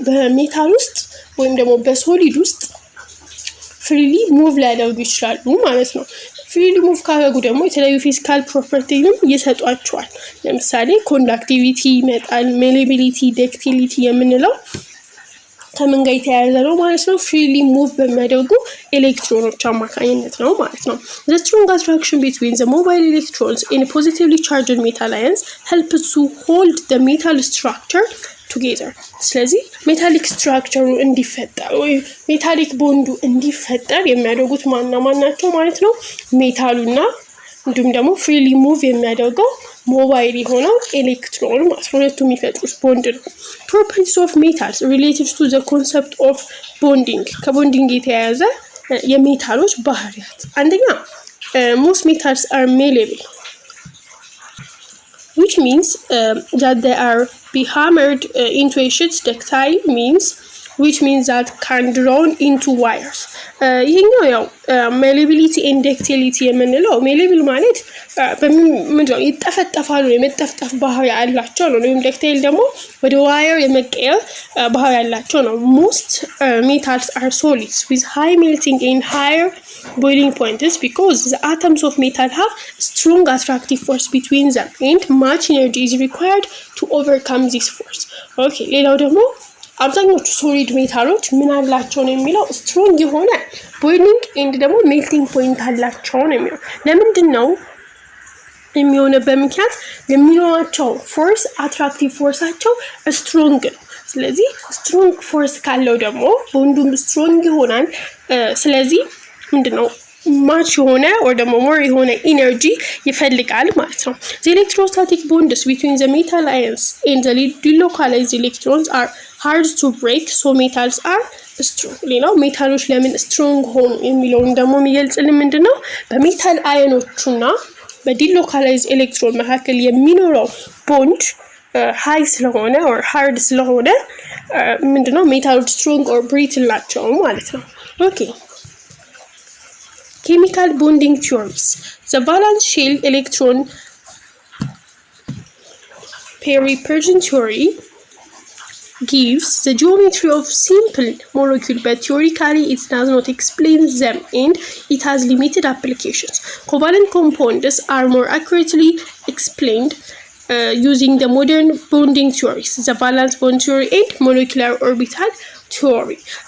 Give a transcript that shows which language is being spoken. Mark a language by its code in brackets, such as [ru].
[am] በሜታል ውስጥ ወይም ደግሞ በሶሊድ ውስጥ ፍሪሊ ሙቭ ሊያደርጉ ይችላሉ ማለት ነው። ፍሪሊ ሙቭ ካደረጉ ደግሞ የተለያዩ ፊዚካል ፕሮፐርቲንም ይሰጧቸዋል። ለምሳሌ ኮንዳክቲቪቲ ይመጣል፣ ሜሌቢሊቲ፣ ዳክቲሊቲ የምንለው ከምን ጋር የተያያዘ ነው ማለት ነው? ፍሪሊ ሙቭ በሚያደርጉ ኤሌክትሮኖች አማካኝነት ነው ማለት ነው። [en] The strong attraction between the mobile electrons in a positively charged metal ions helps to hold the metal structure together. [am] ስለዚህ ሜታሊክ ስትራክቸሩ እንዲፈጠር ወይ ሜታሊክ ቦንዱ እንዲፈጠር የሚያደርጉት ማናቸው ማለት ነው? ሜታሉና እንዲሁም ደግሞ ፍሪሊ ሙቭ የሚያደርገው ሞባይል የሆነው ኤሌክትሮን ማለት ነው። ሁለቱም የሚፈጥሩት ቦንድ ነው። ፕሮፐርቲስ ኦፍ ሜታልስ ሪሌትድ ቱ ዘ ኮንሰፕት ኦፍ ቦንዲንግ ከቦንዲንግ የተያያዘ የሜታሎች ባህሪያት። አንደኛ [en] most metals are malleable, which means that they are be hammered into a sheet. Ductile means which means that can drawn into wires. [am] ይሄኛው ያው ሜሌቢሊቲ ኤንድ ዳክቲሊቲ የምንለው ሜሌብል ማለት ምንድነው ይጠፈጠፋሉ የመጠፍጠፍ ባህሪ ያላቸው ነው። [en] ወይም ዳክታይል ደግሞ ወደ ዋየር የመቀየር ባህሪ ያላቸው ነው። most metals are solids with high melting and higher boiling points because the atoms of metal have strong attractive force between them and much energy is required to overcome this force. [am] Okay, ሌላው ደግሞ አብዛኞቹ ሶሊድ ሜታሎች ምን አላቸው ነው የሚለው ስትሮንግ የሆነ ቦይሊንግ ኤንድ ደግሞ ሜልቲንግ ፖይንት አላቸው ነው የሚለው። ለምንድን ነው የሚሆነበት ምክንያት የሚኖራቸው ፎርስ አትራክቲቭ ፎርሳቸው ስትሮንግ ነው። ስለዚህ ስትሮንግ ፎርስ ካለው ደግሞ ቦንዱም ስትሮንግ ይሆናል። ስለዚህ ምንድነው ማች የሆነ or ደግሞ more የሆነ ኢነርጂ ይፈልጋል ማለት ነው። [en] The electrostatic bonds between the metal ions and the delocalized electrons are hard to break, so metals are strong. [am] ሌላው ሜታሎች ለምን ስትሮንግ ሆኑ የሚለውን ደግሞ የሚገልጽልን ምንድነው በሜታል አዮኖቹና በዲሎካላይዝ ኤሌክትሮን መካከል የሚኖረው ቦንድ ሃይ ስለሆነ or hard ስለሆነ ምንድነው ሜታሎች ስትሮንግ or brittle ናቸው ማለት ነው። ኦኬ [en] Chemical bonding theories. The valence shell electron pair-repulsion theory gives the geometry of simple molecule, but theoretically it does not explain them and it has limited applications. Covalent compounds are more accurately explained using the modern bonding theories, the valence bond theory and molecular orbital theory.